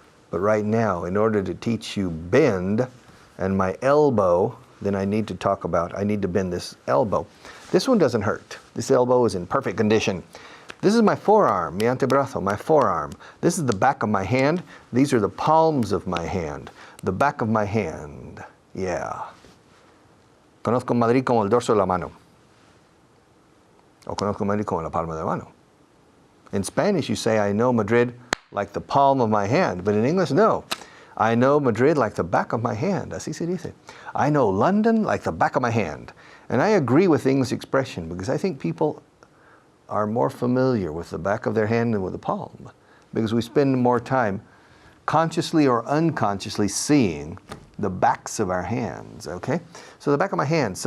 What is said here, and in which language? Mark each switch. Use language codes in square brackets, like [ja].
[en] But right now, in order to teach you bend and my elbow, then I need to bend this elbow. This one doesn't hurt. This elbow is in perfect condition. This is my forearm, [es] mi antebrazo, [en] my forearm. This is the back of my hand. These are the palms of my hand. The back of my hand. Yeah. [es] Conozco Madrid como el dorso de la mano. O conozco Madrid como la palma de la mano. [en] In Spanish, you say, I know Madrid like the palm of my hand. But in English, no. I know Madrid like the back of my hand. [es] Así se dice. [en] I know London like the back of my hand. And I agree with the English expression because I think people are more familiar with the back of their hand than with the palm, because we spend more time consciously or unconsciously seeing the backs of our hands, okay? So the back of my hand.